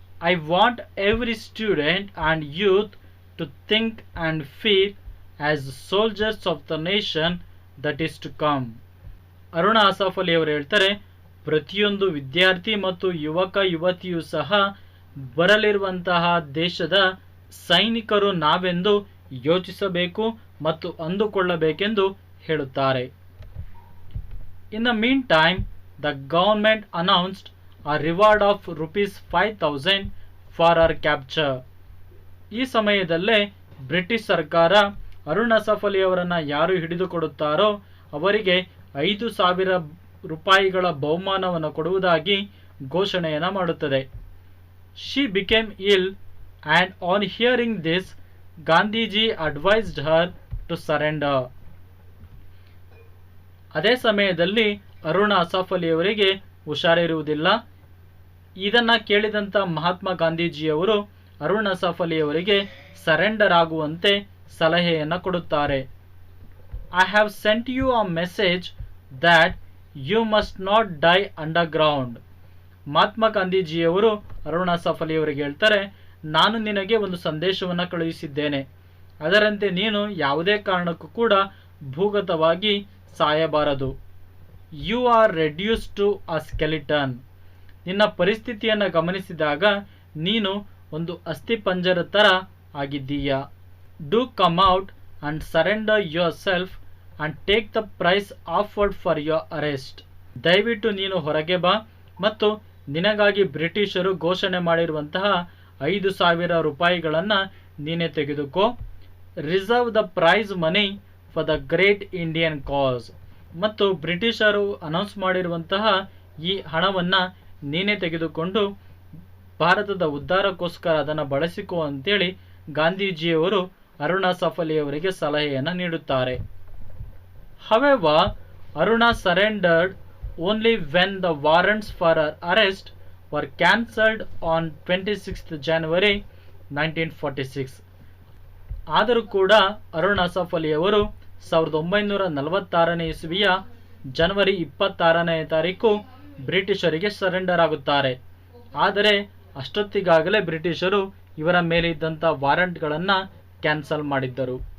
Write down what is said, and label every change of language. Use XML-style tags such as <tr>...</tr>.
<en>I want every student and youth to think and feel as soldiers of the nation that is to come.</en> <kn>Arun Asaph Ali ಅವರು ಹೇಳ್ತಾರೆ, ಪ್ರತಿಯೊಂದು ವಿದ್ಯಾರ್ಥಿ ಮತ್ತು ಯುವಕ ಯುವತಿಯೂ ಸಹ ಬರಲಿರುವಂತಹ ದೇಶದ ಸೈನಿಕರು ನಾವೆಂದು ಯೋಚಿಸಬೇಕು ಮತ್ತು ಅಂದುಕೊಳ್ಳಬೇಕೆಂದು ಹೇಳುತ್ತಾರೆ.</kn> <en>In the meantime, the government announced a reward of ₹5,000 for her capture.</en> <kn>ಈ ಸಮಯದಲ್ಲೇ ಬ್ರಿಟಿಷ್ ಸರ್ಕಾರ ಅರುಣ್ ಅಸಾಫ್ ಅಲಿ ಅವರನ್ನು ಯಾರು ಹಿಡಿದುಕೊಡುತ್ತಾರೋ ಅವರಿಗೆ ₹5,000 ಬಹುಮಾನವನ್ನು ಕೊಡುವುದಾಗಿ ಘೋಷಣೆಯನ್ನು ಮಾಡುತ್ತದೆ.</kn> <en>She became ill and on hearing this Gandhiji advised her to surrender.</en> <kn>ಅದೇ ಸಮಯದಲ್ಲಿ ಅರುಣ್ ಅಸಾಫ್ ಅಲಿ ಅವರಿಗೆ ಹುಷಾರಿರುವುದಿಲ್ಲ. ಇದನ್ನು ಕೇಳಿದಂಥ ಮಹಾತ್ಮ ಗಾಂಧೀಜಿಯವರು ಅರುಣ್ ಅಸಾಫ್ ಅಲಿ ಅವರಿಗೆ ಸರೆಂಡರ್ ಆಗುವಂತೆ ಸಲಹೆಯನ್ನು ಕೊಡುತ್ತಾರೆ.</kn> <en>I have sent you a message that you must not die underground.</en> <kn>Mahatma ಗಾಂಧೀಜಿಯವರು ಅರುಣಾ ಸಫಲಿ ಅವರಿಗೆ ಹೇಳ್ತಾರೆ, ನಾನು ನಿನಗೆ ಒಂದು ಸಂದೇಶವನ್ನು ಕಳುಹಿಸಿದ್ದೇನೆ, ಅದರಂತೆ ನೀನು ಯಾವುದೇ ಕಾರಣಕ್ಕೂ ಕೂಡ ಭೂಗತವಾಗಿ ಸಾಯಬಾರದು.</kn> <en>You are reduce to a skeleton.</en> <kn>ನಿನ್ನ ಪರಿಸ್ಥಿತಿಯನ್ನು ಗಮನಿಸಿದಾಗ ನೀನು ಒಂದು ಅಸ್ಥಿಪಂಜರ ಥರ ಆಗಿದ್ದೀಯಾ.</kn> <en>Do come out and surrender yourself and take the prize offered for your arrest.</en> <kn>ದಯವಿಟ್ಟು ನೀನು ಹೊರಗೆ ಬಾ ಮತ್ತು ನಿನಗಾಗಿ ಬ್ರಿಟಿಷರು ಘೋಷಣೆ ಮಾಡಿರುವಂತಹ 5,000 ರೂಪಾಯಿಗಳನ್ನು ನೀನೇ ತೆಗೆದುಕೋ.</kn> <en>Reserve the price money for the great Indian cause.</en> <kn>ಮತ್ತು ಬ್ರಿಟಿಷರು ಅನೌನ್ಸ್ ಮಾಡಿರುವಂತಹ ಈ ಹಣವನ್ನು ನೀನೇ ತೆಗೆದುಕೊಂಡು ಭಾರತದ ಉದ್ಧಾರಕ್ಕೋಸ್ಕರ ಅದನ್ನು ಬಳಸಿಕೋ ಅಂತೇಳಿ ಗಾಂಧೀಜಿಯವರು ಅರುಣಾ ಸಫಲಿ ಅವರಿಗೆ ಸಲಹೆಯನ್ನು ನೀಡುತ್ತಾರೆ.</kn> <en>However, Aruna surrendered only when the warrants for her arrest were cancelled on 26th January 1946.</en> <kn>ಆದರೂ ಕೂಡ ಅರುಣಾ ಸಫಲಿ ಅವರು 1946ನೇ ಇಸವಿಯ ಜನವರಿ 26ನೇ ತಾರೀಕು ಬ್ರಿಟಿಷರಿಗೆ ಸರೆಂಡರ್ ಆಗುತ್ತಾರೆ. ಆದರೆ ಅಷ್ಟೊತ್ತಿಗಾಗಲೇ ಬ್ರಿಟಿಷರು ಇವರ ಮೇಲೆ ಇದ್ದಂಥ ವಾರಂಟ್ಗಳನ್ನು ಕ್ಯಾನ್ಸಲ್ ಮಾಡಿದ್ದರು.</kn>